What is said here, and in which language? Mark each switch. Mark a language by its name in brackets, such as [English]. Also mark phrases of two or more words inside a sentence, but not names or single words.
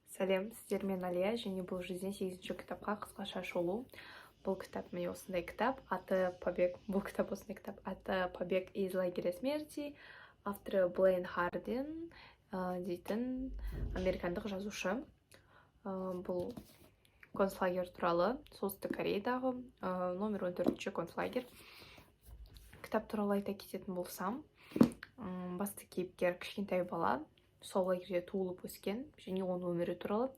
[Kazakh] Сәлем, сіздермен Алия, және бұл 108-ші кітапқа қысқаша шолу. Бұл кітап міне осындай кітап, аты «Побег». Бұл кітап осындай кітап, аты «Побег из лагеря смерти», авторы Блейн Хардин дейтін американдық жазушы. Бұл концлагер туралы, солтүстік Кореядағы номер 14-ші концлагер. Кітап туралы айта кететін болсам, басты кейіпкер кішкентай бала, сол лагерде туылып өскен, және оның өмірі туралы.